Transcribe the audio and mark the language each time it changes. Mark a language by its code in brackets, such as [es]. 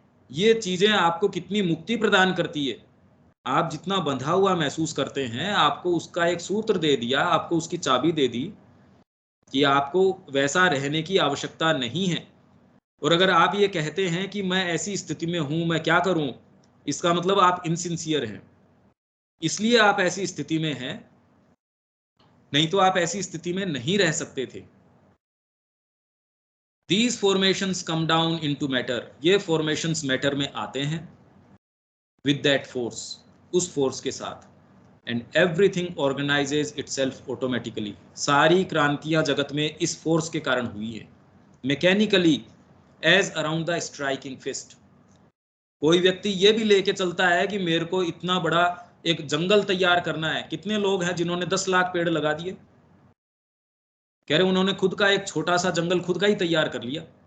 [hi] ये चीजें आपको कितनी मुक्ति प्रदान करती है। आप जितना बंधा हुआ महसूस करते हैं, आपको उसका एक सूत्र दे दिया, आपको उसकी चाबी दे दी कि आपको वैसा रहने की आवश्यकता नहीं है। और अगर आप ये कहते हैं कि मैं ऐसी स्थिति में हूं, मैं क्या करूं, इसका मतलब आप इनसिंसियर हैं, इसलिए आप ऐसी स्थिति में हैं, नहीं तो आप ऐसी स्थिति में नहीं रह सकते थे। [en] These formations come down into matter, [hi] ये formations matter में आते हैं [en] with that force, [hi] उस force के साथ, [en] and everything organizes itself automatically। [hi] सारी क्रांतियां जगत में इस force के कारण हुई है, [en] mechanically as around the striking fist। [hi] कोई व्यक्ति ये भी लेके चलता है कि मेरे को इतना बड़ा एक जंगल तैयार करना है। कितने लोग हैं जिन्होंने 10 लाख पेड़ लगा दिए, कह रहे उन्होंने खुद का एक छोटा सा जंगल खुद का ही तैयार कर लिया।